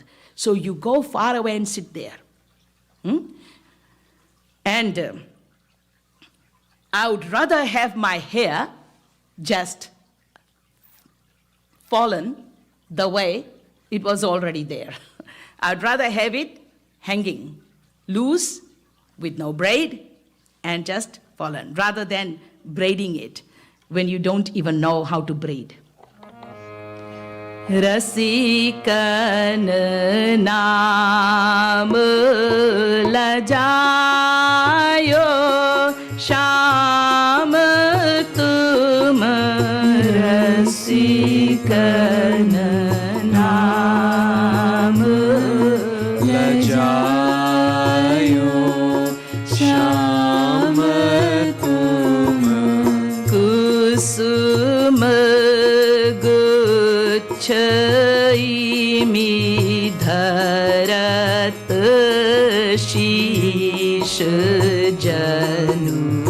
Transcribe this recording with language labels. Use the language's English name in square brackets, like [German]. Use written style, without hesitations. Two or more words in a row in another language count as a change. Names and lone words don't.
[English] So you go far away and sit there. And I would rather have my hair just fallen the way it was already there. I'd rather have it hanging loose with no braid and just fallen, rather than braiding it when you don't even know how to braid. [Braj] रसिकन नाम लजायो श्याम तुम रसिकन नाम लजायो श्याम तुम. कुसुम गुच्छइमि धरत शीश जनु.